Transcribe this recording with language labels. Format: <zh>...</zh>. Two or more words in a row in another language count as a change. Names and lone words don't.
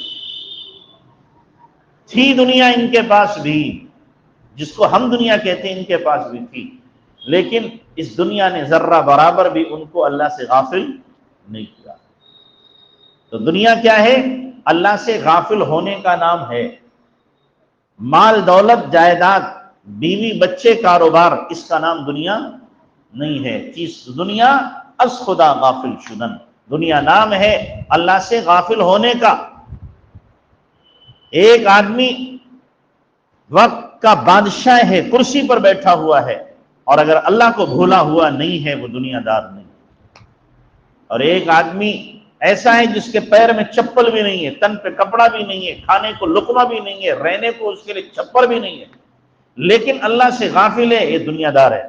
<ur>تھی دنیا ان کے پاس بھی، جس کو ہم دنیا کہتے ہیں ان کے پاس بھی تھی، لیکن اس دنیا نے ذرہ برابر بھی ان کو اللہ سے غافل نہیں کیا۔ تو دنیا کیا ہے؟ اللہ سے غافل ہونے کا نام ہے۔ مال دولت جائیداد بیوی بچے کاروبار، اس کا نام دنیا نہیں ہے۔</ur> <fa>چیز دنیا از خدا غافل شدن،</fa> <ur>دنیا نام ہے اللہ سے غافل ہونے کا۔ ایک آدمی وقت کا بادشاہ ہے، کرسی پر بیٹھا ہوا ہے، اور اگر اللہ کو بھولا ہوا نہیں ہے وہ دنیا دار نہیں۔ اور ایک آدمی ایسا ہے جس کے پیر میں چپل بھی نہیں ہے، تن پہ کپڑا بھی نہیں ہے، کھانے کو لقمہ بھی نہیں ہے، رہنے کو اس کے لیے چھپر بھی نہیں ہے، لیکن اللہ سے غافل ہے، یہ دنیا دار ہے۔</ur>